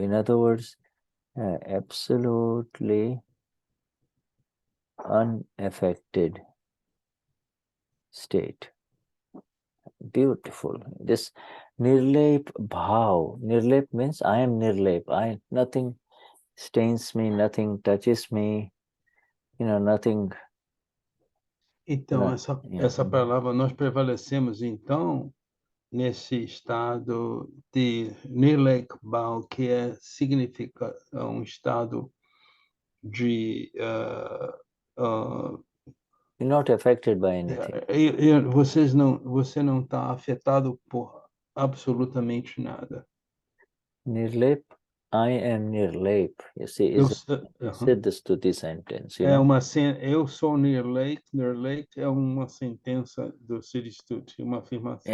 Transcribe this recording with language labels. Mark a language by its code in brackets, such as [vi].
[en] In other words, absolutely unaffected state. Beautiful. This nirlep bhav. Nirlep means I am nirlep. Nothing stains me, nothing touches me, nothing. [pt] Então, essa palavra, nós prevalecemos, então, nesse estado de Nirlek Bhau, que significa um estado de... [en] You're not affected by anything. [pt] Você não está afetado por absolutamente nada. [en] Nirlep, I am nirlep. You see, is Siddha Stuti sentence. [pt] Eu sou Nirlek é uma sentença do Siddha Stuti, uma afirmação.